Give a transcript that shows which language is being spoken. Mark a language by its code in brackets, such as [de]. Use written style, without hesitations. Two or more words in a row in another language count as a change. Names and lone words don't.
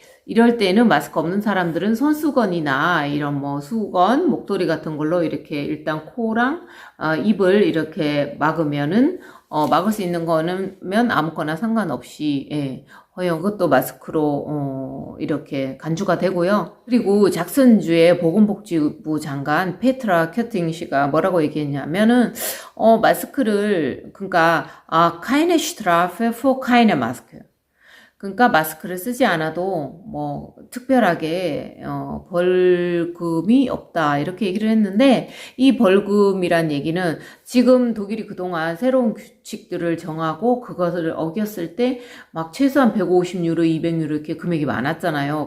[ko] 이럴 때는 마스크 없는 사람들은 손수건이나 이런 수건, 목도리 같은 걸로 이렇게 일단 코랑 입을 이렇게 막을 수 있는 거는 아무거나 상관없이, 예, 그것도 마스크로, 이렇게 간주가 되고요. 그리고 잭슨주의 보건복지부 장관 페트라 큐팅 씨가 뭐라고 얘기했냐면은, 마스크를, [de] keine Strafe für keine Maske. [ko] 그러니까 마스크를 쓰지 않아도 특별하게 벌금이 없다 이렇게 얘기를 했는데, 이 벌금이란 얘기는 지금 독일이 그동안 새로운 규칙들을 정하고 그것을 어겼을 때 최소한 150유로, 200유로 이렇게 금액이 많았잖아요.